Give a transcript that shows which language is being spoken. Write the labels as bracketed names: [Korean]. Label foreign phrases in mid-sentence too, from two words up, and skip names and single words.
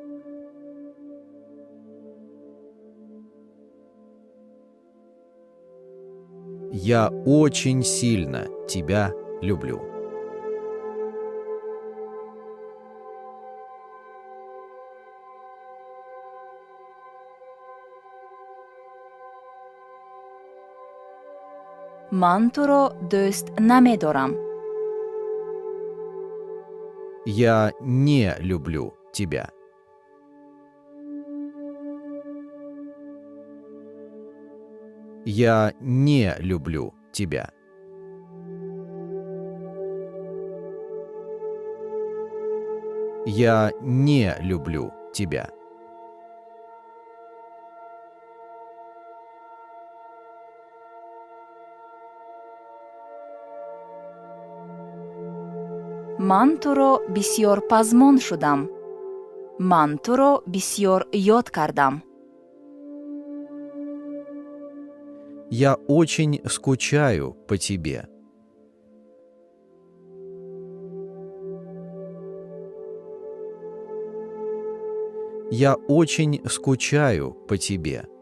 [Russian] Я очень сильно тебя люблю. [Tajik] ман туро дӯст намедорам. [Russian] Я не люблю тебя. Я не люблю тебя. Я не люблю тебя. [Tajik] ман туро бисьёр пазмон шудам. ман туро бисьёр ёд кардам. [Russian] Я очень скучаю по тебе. Я очень скучаю по тебе.